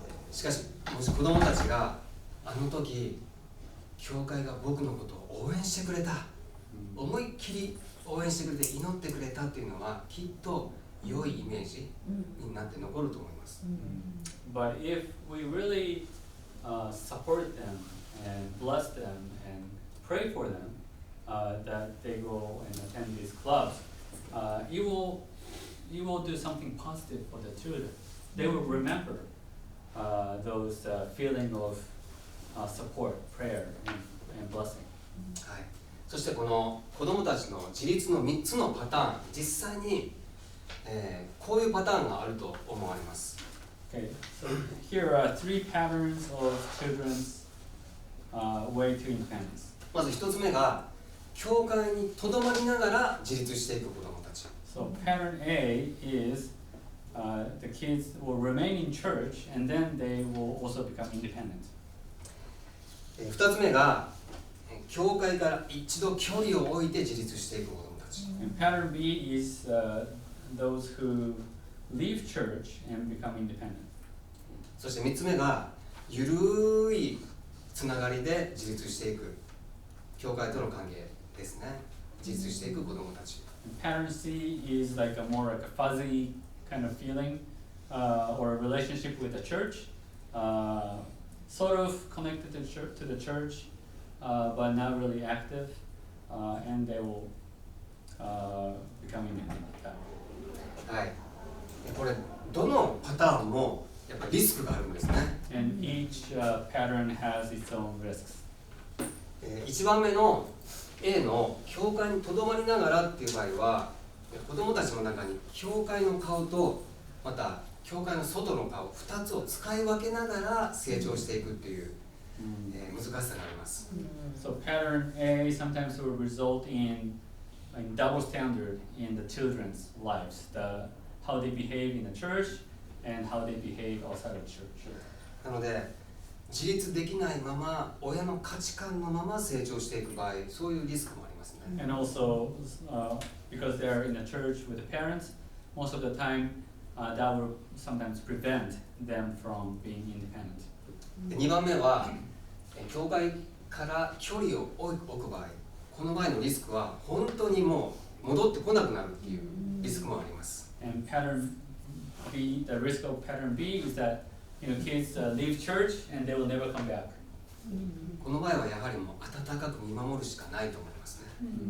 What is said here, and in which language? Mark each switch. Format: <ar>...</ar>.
<ja>しかしもし子どもたちがあの時教会が僕のことを応援してくれた思いっきり応援してくれて祈ってくれたっていうのはきっと良いイメージになって残ると思います。</ja> <en>But if we really support them and bless them and pray for them, that they go and attend these clubs, you will do something positive for the children. They will remember those feeling of support, prayer, and blessing.</en> <ja>はい、そしてこの子どもたちの自立の3つのパターン、実際に、こういうパターンがあると思われます。</ja> <en>Okay, so here are 3 patterns of children's way to independence.</en> <ja>まず1つ目が教会にとどまりながら自立していく子どもたち。</ja> <en>So pattern A is the kids will remain in church and then they will also become independent.</en> <ja>2つ目が教会から一度距離を置いて自立していく子どもたち。</ja> <en>And pattern B is those who leave church and become independent.</en> <ja>そして3つ目がゆるいつながりで自立していく教会との関係ですね。自立していく子どもたち。</ja> <en>And pattern C is like a more like a fuzzy kind of feeling or a relationship with the church, sort of connected to the church, but not really active, and they will become independent.</en> <ja>はい。これどのパターンもやっぱりリスクがあるんですね。</ja> <en>And each pattern has its own risks.</en> <ja>1番目の A の教会にとどまりながらっていう場合は子どもたちの中に教会の顔とまた教会の外の顔2つを使い分けながら成長していくっていう、難しさがあります。</ja> <en>So pattern A sometimes will result in double standard in the children's lives, how they behave in the church and how they behave outside of church.</en> <ja>なので自立できないまま親の価値観のまま成長していく場合、そういうリスクもありますね。</ja> <en>And also, because they're in a church with the parents, most of the time that will sometimes prevent them from being independent.</en> <ja>で2番目は教会から距離を置く場合、この場合のリスクは本当にもう戻ってこなくなるっていうリスクもあります。</ja> <en>And pattern B, the risk of pattern B is that kids leave church and they will never come back.</en> <ja>この場合はやはりもう温かく見守るしかないと思いますね。</ja>